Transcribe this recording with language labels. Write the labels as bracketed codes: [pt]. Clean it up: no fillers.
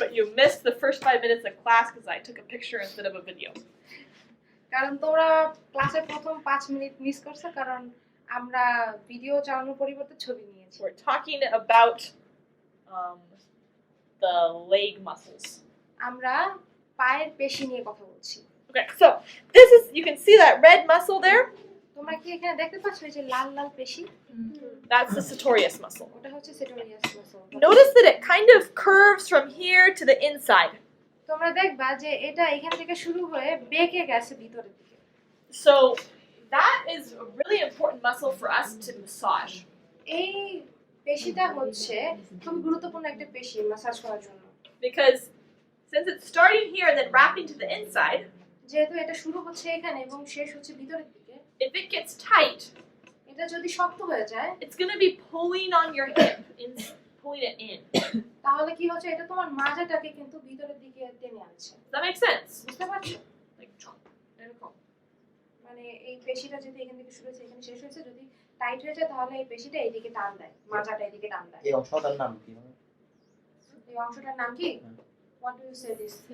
[en] But you missed the first 5 minutes of class because I took a picture instead of a video. [bn] কারণ তোমরা ক্লাসের প্রথম 5 minute miss করছো কারণ আমরা ভিডিও চালানোর পরিবর্তে ছবি নিয়েছি [en] We're talking about the leg muscles. [bn] আমরা পায়ের পেশি নিয়ে কথা বলছি [en] Okay, so this is, you can see that red muscle there? [bn] তোমরা কি এখানে দেখতে পাচ্ছ এই যে লাল লাল পেশি [en] That's the sartorius muscle. [bn] ওটা হচ্ছে সেটোরিয়াস muscle [en] Notice that it kind of curves from here to the inside. [bn] তোমরা দেখবা যে এটা এখান থেকে শুরু হয়ে বেঁকে গেছে ভিতরের দিকে [en] So that is a really important muscle for us to massage. [bn] এই পেশিটা হচ্ছে খুব গুরুত্বপূর্ণ একটা পেশি ম্যাসাজ করার জন্য [en] Because since it's starting here and then wrapping to the inside, [bn] যেহেতু এটা শুরু হচ্ছে এখানে এবং শেষ হচ্ছে ভিতরের দিকে [en] if it gets tight, [bn] এটা যদি শক্ত হয়ে যায় [en] it's going to be pulling on your hip, pulling it in. [bn] তাহলে কি হচ্ছে এটা তোমার মাজাটাকে কিন্তু ভিতরের দিকে টেনে আনছে [en] Does that make sense? [bn] বুঝতে পারছো [en] Like, [bn] এরকম। মানে এই পেশিটা যদি এখান থেকে শুরু হয়েছে এখানে শেষ হয়েছে যদি টাইট হয়ে যায় তাহলে এই পেশিটা এইদিকে টান দেয় মাজাটা এইদিকে টান দেয় এই অংশটার নাম কি হবে? এই অংশটার নাম কি [en] What do you say this?